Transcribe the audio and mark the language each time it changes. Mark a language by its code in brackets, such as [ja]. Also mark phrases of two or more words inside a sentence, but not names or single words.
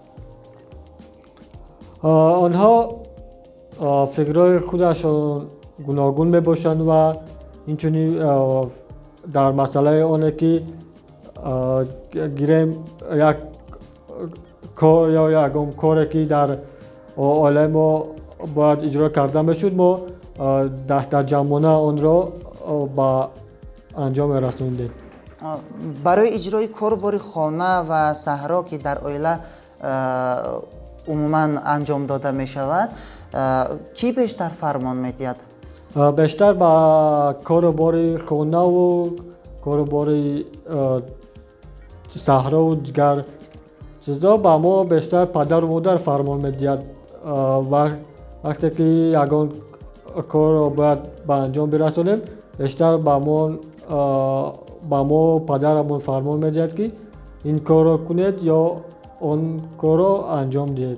[tg] онҳо фикрҳои худашон гуногун мебошанд ва инчунин дар масъалаи оне ки гирем як кор ё ягон коре ки дар оилаи мо бояд иҷро карда мешуд, мо даҳтаҷамона онро ба анҷом мерасондем. барои иҷрои корбори хона ва саҳро ки дар оила умуман анҷом дода мешавад, ки бештар фармон медиҳад? [fa] بیشتر با کارباری خانه و کارباری صحرا و دیگر چیزا با ما بیشتر پدر و مادر فرمان میدهد. وقتی که یگان کار رو باید به انجام برسانیم بیشتر با ما پدرمون فرمان میدهد که این کار رو کنید یا اون کار رو انجام دهید.